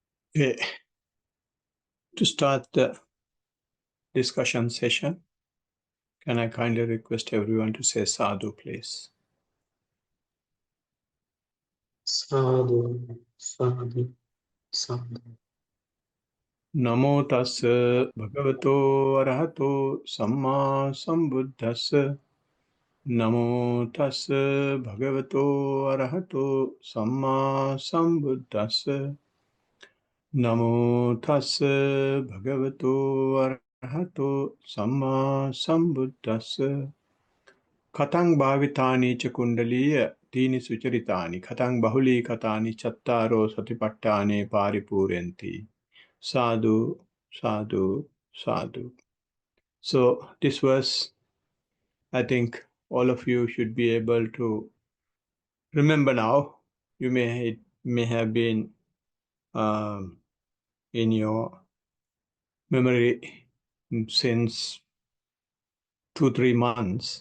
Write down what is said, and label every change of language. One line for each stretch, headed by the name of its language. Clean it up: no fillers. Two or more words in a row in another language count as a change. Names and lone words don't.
English: Okay. To start the discussion session, can I kindly request everyone to say sadhu, please?
Pali: Sadhu, sadhu, sadhu. Namo tassa bhagavato arahato samma sambuddhassa. Namo tassa bhagavato arahato samma sambuddhassa. Namo tassa bhagavato arahato samma sambuddhassa. Katang bhavitani cha kundaliya tini sucharitani katang bahuli katani chattaro satipattane paripurenti. Sadhu, sadhu, sadhu.
English: So this verse, I think all of you should be able to remember now. It may have been in your memory since 2-3 months.